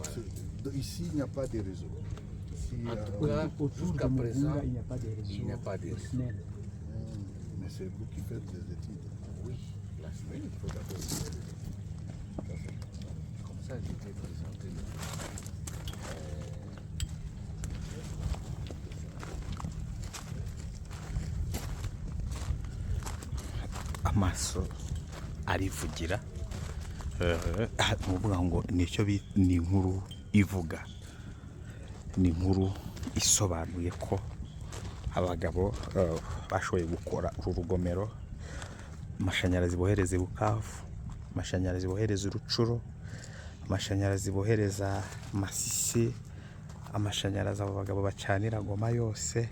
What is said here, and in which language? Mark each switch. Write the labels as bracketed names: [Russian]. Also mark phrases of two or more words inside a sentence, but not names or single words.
[French] Voilà. ici, il n'y a pas de réseau. Ici, En tout on- cas, Autour de jusqu'à présent, Mugunga, il n'y a pas de réseau. il n'y a pas de réseau. SNEL. mais c'est vous qui faites les études. Oui, la semaine, il faut d'abord faire les études. Comme ça, je vais présenter le [Kinyarwanda] amaso arivugira ni ukuvuga ngo nicyo ni inkuru ivuga, ni inkuru isobanuye ko abagabo bashoboye gukora uru rugomero, amashanyarazi bohereza i Bukavu, amashanyarazi bohereza i Rucuro, amashanyarazi bohereza Masisi, amashanyarazi abo bagabo bacanira Goma yose.